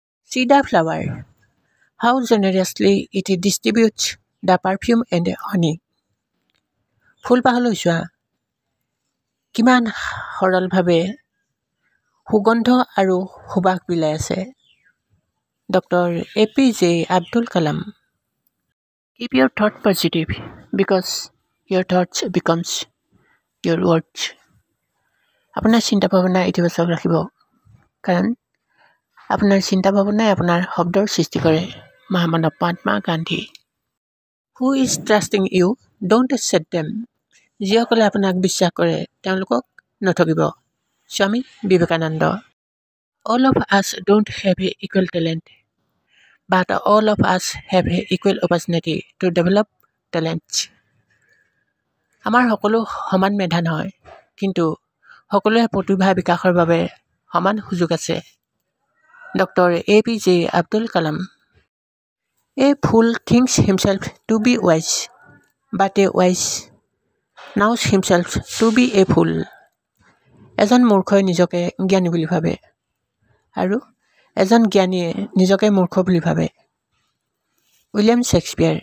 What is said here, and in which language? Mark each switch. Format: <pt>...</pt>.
<en>See the flower, how generously it distributes the perfume and honey.</en> <as>ফুলপাহলৈ চোৱা, কিমান সৰলভাৱে সুগন্ধ আৰু সুবাস বিলাই আছে।</as> <en>Dr. APJ Abdul Kalam. Keep your thought positive because your thoughts becomes your words.</en> <as>আপোনাৰ চিন্তা ভাৱনা ইতিবাচক ৰাখিব, কাৰণ আপোনাৰ চিন্তা ভাৱনাই আপোনাৰ শব্দৰ সৃষ্টি কৰে।</as> <en>মহামানৱ Mahatma Gandhi. Who is trusting you? Don't set them.</en> <as>যিসকলে আপোনাক বিশ্বাস কৰে তেওঁলোকক নঠগিব। Swami Vivekananda.</as> <en>All of us don't have a equal talent, but all of us have a equal opportunity to develop talents.</en> <as>আমাৰ সকলো সমান মেধা নহয়, কিন্তু সকলোৰে প্ৰতিভা বিকাশৰ বাবে সমান সুযোগ আছে।</as> <en>Dr. APJ Abdul Kalam. A fool thinks himself to be wise, but a wise knows himself to be a fool.</en> <as>এজন মূৰ্খই নিজকে জ্ঞানী বুলি ভাবে, আৰু এজন জ্ঞানীয়ে নিজকে মূৰ্খ বুলি ভাবে। William Shakespeare.</as>